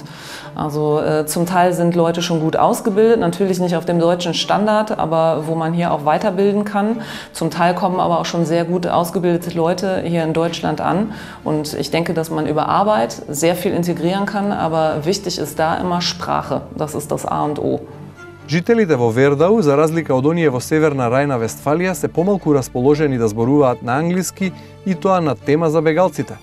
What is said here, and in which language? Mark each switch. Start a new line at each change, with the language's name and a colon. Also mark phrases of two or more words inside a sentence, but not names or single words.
German: Also zum Teil sind Leute schon gut ausgebildet, natürlich nicht auf dem deutschen Standard, aber wo man hier auch weiterbilden kann. Zum Teil kommen aber auch schon sehr gut ausgebildete Leute hier in Deutschland an. Und ich denke, dass man über Arbeit sehr viel integrieren kann, aber wichtig ist da immer Sprache. Das ist das A und O.
Macedonian: Жителите во Вердау, за разлика од оние во Северна Рајна-Вестфалија, се помалку расположени да зборуваат на англиски и тоа на тема за бегалците.